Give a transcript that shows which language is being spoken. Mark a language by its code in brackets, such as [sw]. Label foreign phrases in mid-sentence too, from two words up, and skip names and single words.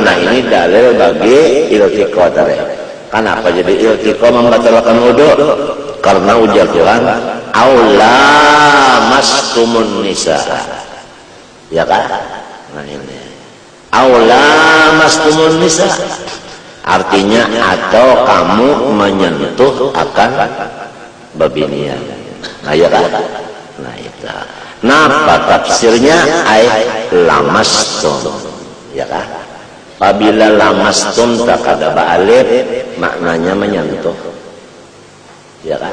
[id] Nah ini dalil bagi iltiqa tadi. Kenapa jadi iltiqa membatalkan wudu? Karena ujar Tuhan [ar] أو لامستم النساء [id] ya kan. Nah ini [ar] أو لامستم النساء, [id] artinya atau kamu menyentuh akan babinian. Nah ya kan? Nah itu. Napa tafsirnya? [ar] أي لامستم, [id] ya kan? Apabila lamastum tak ada ba'alif, maknanya menyentuh, ya kan?